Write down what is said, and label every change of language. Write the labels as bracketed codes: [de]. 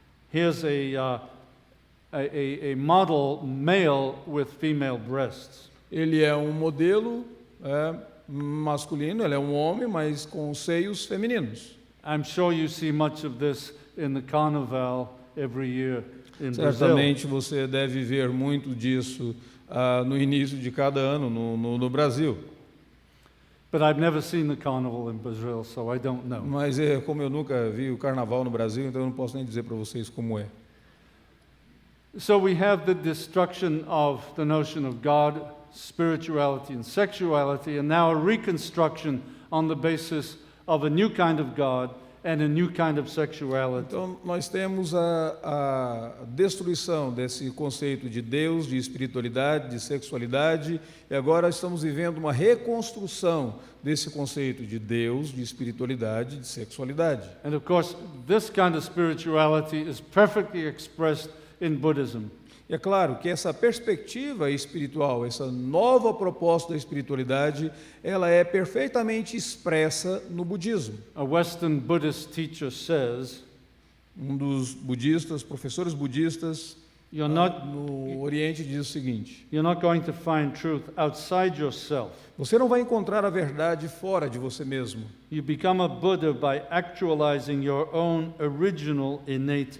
[en] here's a model male with female breasts. [pt] Ele é um modelo masculino, ele é um homem, mas com seios femininos. [en] I'm sure you see much of this in the carnival every year in Brazil. [pt] Certamente você deve ver muito disso no início de cada ano no Brasil. [en] But I've never seen the carnival in Brazil, so I don't know. [pt] Mas como eu nunca vi o carnaval no Brasil, então eu não posso nem dizer para vocês como é. [en] So we have the destruction of the notion of God, spirituality and sexuality, and now a reconstruction on the basis of a new kind of God and a new kind of sexuality. [pt] Então, nós temos a destruição desse conceito de Deus, de espiritualidade, de sexualidade, e agora estamos vivendo uma reconstrução desse conceito de Deus, de espiritualidade, de sexualidade. [en] And of course, this kind of spirituality is perfectly expressed in Buddhism. [pt] E é claro que essa perspectiva espiritual, essa nova proposta da espiritualidade, ela é perfeitamente expressa no budismo. [en] A Western Buddhist teacher says, [pt] Um dos budistas, professores budistas [en] you're not, [pt] no Oriente diz o seguinte: [en] you're not going to find truth outside yourself. [pt] você não vai encontrar a verdade fora de você mesmo. [en] You become a Buddha by actualizing your own original innate